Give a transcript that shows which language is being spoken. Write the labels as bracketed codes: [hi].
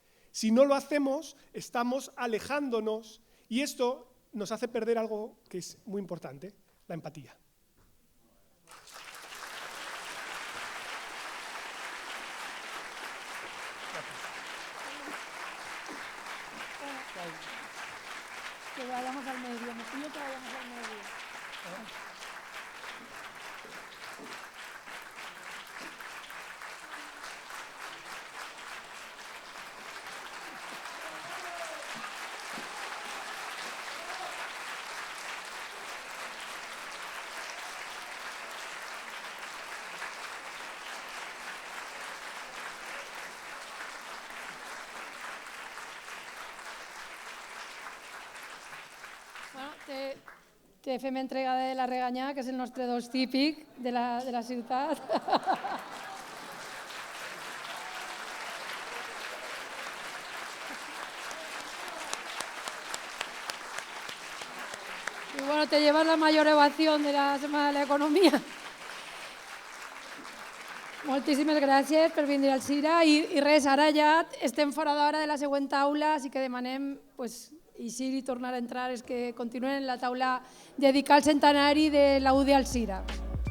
[es] Si no lo hacemos, estamos alejándonos y esto nos hace perder algo que es muy importante, la empatía. Que vayamos al medio, me pido que vayamos al medio. Bueno, [ca] te fem entrega de la reganyà, que és el nostre dos típic de la ciutat. [es] Y bueno, te llevas la mayor ovación de la Setmana de l'Economia. [ca] Moltíssimes gràcies per venir al CIRA i res, ara ja estem fora d'hora de la següent taula, així que demanem eixir i tornar a entrar, és que continuen en la taula dedicada al centenari de la UDE al CIRA.